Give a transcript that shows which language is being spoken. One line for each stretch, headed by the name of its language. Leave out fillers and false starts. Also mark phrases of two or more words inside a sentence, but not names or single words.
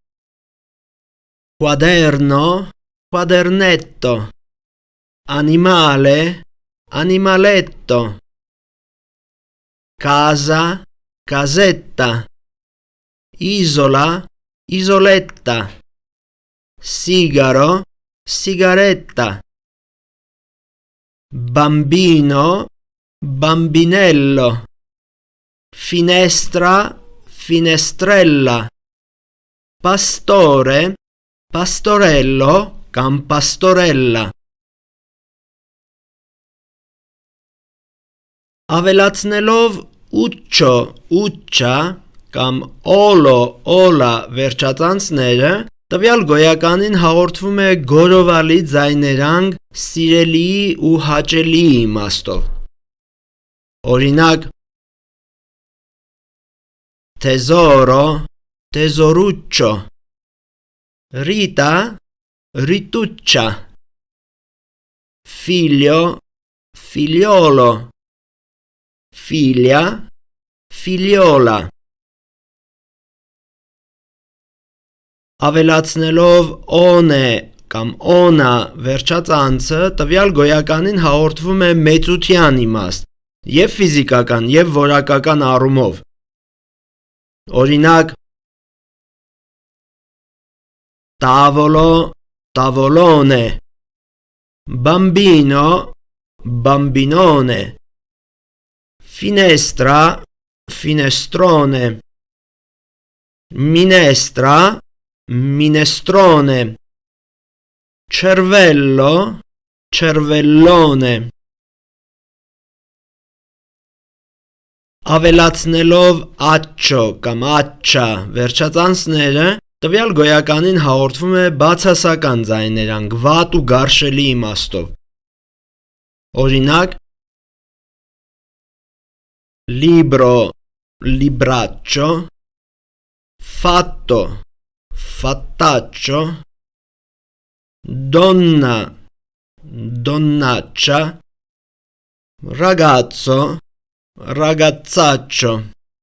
Italian: quaderno, quadernetto, animale, animaletto, casa, casetta, isola, isoletta, sigaro, sigaretta, bambino, bambinello, finestra, finestrella, pastore, pastorello կամ pastorella։
Armenian: Ավելացնելով ուչո, ուչա կամ օլո, օլա վերջածանցները, տվյալ գոյականին հաղորդվում է գորովալի ձայներանգ սիրելիի ու հաճելիի իմաստով։ Օրինակ,
Italian: tesoro, tesoruccio, Rita, rituccia, figlio, figliolo, figlia, figliola։
Armenian: Ավելացնելով օնե կամ օնա վերջածանցը տվյալ գոյականին հաղորդվում է մեծության իմաստ և ֆիզիկական և որակական առումով։ Օրինակ,
Italian: tavolo, tavolone, bambino, bambinone, finestra, finestrone, minestra, minestrone, cervello, cervellone։
Armenian: Ավելացնելով accio կամ accia վերջածանցները, տվյալ գոյականին հաղորդվում է բացասական ձայներանգ, վատ ու գարշելի իմաստով։ Օրինակ,
Italian: libro, libraccio, fatto, fattaccio, donna, donnaccia, ragazzo, ragazzaccio։